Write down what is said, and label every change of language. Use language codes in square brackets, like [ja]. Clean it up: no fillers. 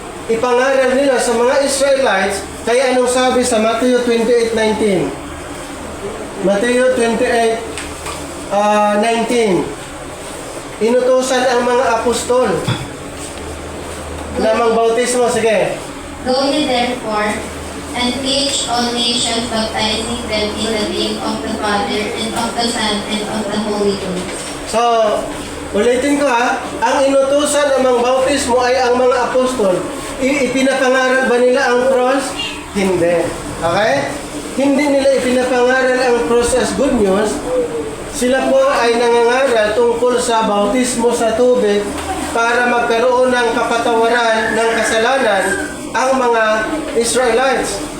[tl] Ipangaral nila sa mga Israelites. Kaya anong sabi sa Matthew 28:19? Matthew 28:19. Inutusan ang mga apostol na mangbautismo. Sige. [en] Go ye therefore, and teach all nations, baptizing them in the name of the Father, and of the Son, and of the Holy Ghost. [tl] So, ulitin ko ha. Ang inutusan ng mangbautismo ay ang mga apostol. Ipinapangaral ba nila ang cross? Hindi. Okay? Hindi nila ipinapangaral ang cross [en] as good news. [tl] Sila po ay nangangaral tungkol sa bautismo sa tubig para magkaroon ng kapatawaran ng kasalanan ang mga Israelites.